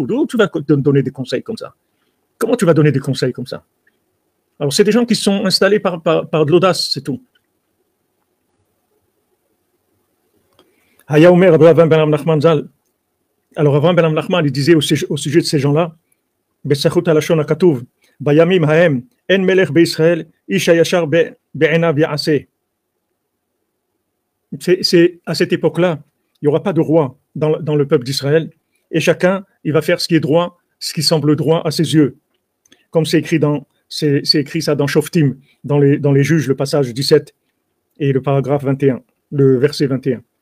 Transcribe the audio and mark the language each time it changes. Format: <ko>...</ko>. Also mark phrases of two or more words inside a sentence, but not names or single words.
<fr>D'où tu vas donner des conseils comme ça? Comment tu vas donner des conseils comme ça? Alors, c'est des gens qui sont installés par de l'audace, c'est tout.</fr> <he>היה אומר, אברהם בן נחמן ז"ל.</he> <fr>Alors, Avraham ben Nachman, il disait au sujet de ces gens-là,</fr> <he>בזכות הלשון הכתוב, בימים ההם, אין מלך בישראל, איש הישר בעיניו יעשה.</he> <fr>C'est à cette époque-là, il n'y aura pas de roi dans le peuple d'Israël, et chacun, il va faire ce qui est droit, ce qui semble droit à ses yeux. Comme c'est écrit ça dans Shoftim, dans les Juges, le passage 17 et le paragraphe 21, le verset 21.</fr>